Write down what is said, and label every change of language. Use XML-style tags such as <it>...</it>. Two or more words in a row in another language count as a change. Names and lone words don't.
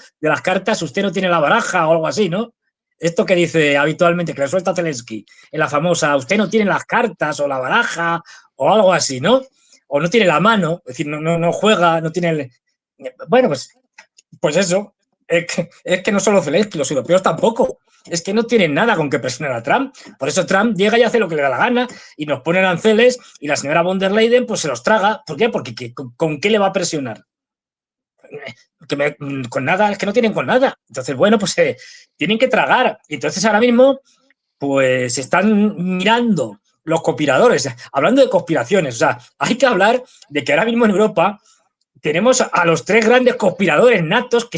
<es>De las cartas, usted no tiene la baraja o algo así, ¿no? Esto que dice habitualmente, que le suelta Zelensky, en la famosa, usted no tiene las cartas o la baraja o algo así, ¿no? O no tiene la mano, es decir, no juega, no tiene Bueno, pues eso, es que no solo Zelensky, los europeos tampoco. Es que no tienen nada con que presionar a Trump. Por eso Trump llega y hace lo que le da la gana y nos pone aranceles y la señora von der Leyen pues se los traga. ¿Por qué? Porque ¿con qué le va a presionar? Con nada, es que no tienen con nada. Entonces, bueno, pues tienen que tragar. Y entonces ahora mismo pues están mirando los conspiradores, hablando de conspiraciones. O sea, hay que hablar de que ahora mismo en Europa tenemos a los 3 grandes conspiradores natos que</es>